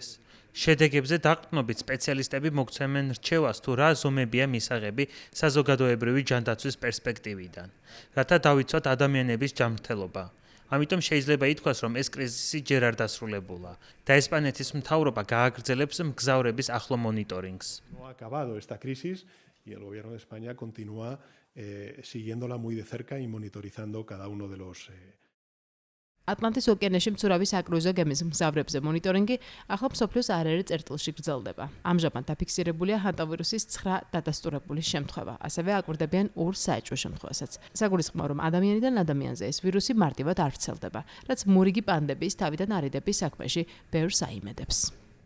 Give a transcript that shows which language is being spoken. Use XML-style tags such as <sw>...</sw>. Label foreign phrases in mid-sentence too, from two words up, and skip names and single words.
<ka>შედეგებზე დაყრდნობით სპეციალისტები მოგცემენ რჩევას თუ რა ზომებია მისაღები საზოგადოებრივი ჯანდაცვის პერსპექტივიდან, რათა დავიცვათ ადამიანების ჯანმრთელობა. ამიტომ შეიძლება ითქვას, რომ ეს კრიზისი ჯერ არ დასრულებულა და ესპანეთის მთავრობა გააგრძელებს მგზავრების ახლო მონიტორინგს.</ka> <es>Y el gobierno de España continúa siguiéndola muy de cerca y monitorizando cada uno de los</es> <ka>ატლანტის ოკეანეში მცურავი საკრუიზო გემის მგზავრებზე მონიტორინგი ახლა მსოფლიოს არაერთ წერტილში გრძელდება. ამჟამად დაფიქსირებულია ჰანტავირუსის 9 დადასტურებული შემთხვევა. ასევე აკვირდებიან 2 საეჭვო შემთხვევასაც. საგულისხმოა, რომ ადამიანიდან ადამიანზე ეს ვირუსი მარტივად არ ვრცელდება, რაც მურიგი პანდემიის თავიდან არიდების საქმეში ბევრს აიმედებს.</ka>